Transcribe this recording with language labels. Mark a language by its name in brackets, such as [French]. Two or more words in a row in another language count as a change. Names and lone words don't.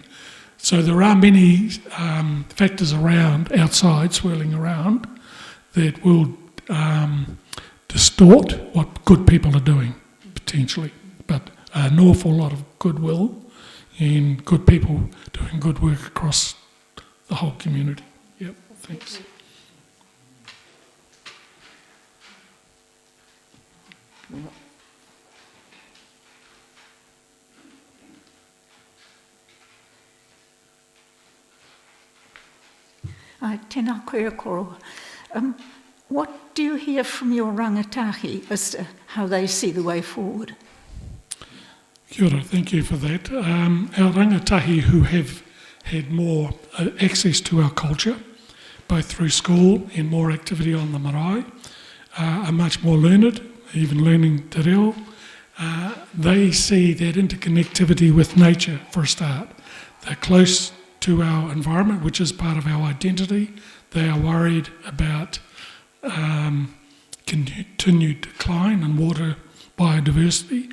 [English] So there are many factors outside, swirling around, that will distort what good people are doing, potentially. But an awful lot of goodwill and good people doing good work across the whole community. Yep, thanks. [Māori] Tēnā koe koro. [English] What do you hear from your rangatahi as to how they see the way forward? [Māori] Kia ora, [English] thank you for that. Our rangatahi who have had more access to our culture, both through school and more activity on the marae, are much more learned, even learning [Māori] te reo. [English] They see that interconnectivity with nature for a start. They're close to our environment, which is part of our identity. They are worried about continued decline in water biodiversity.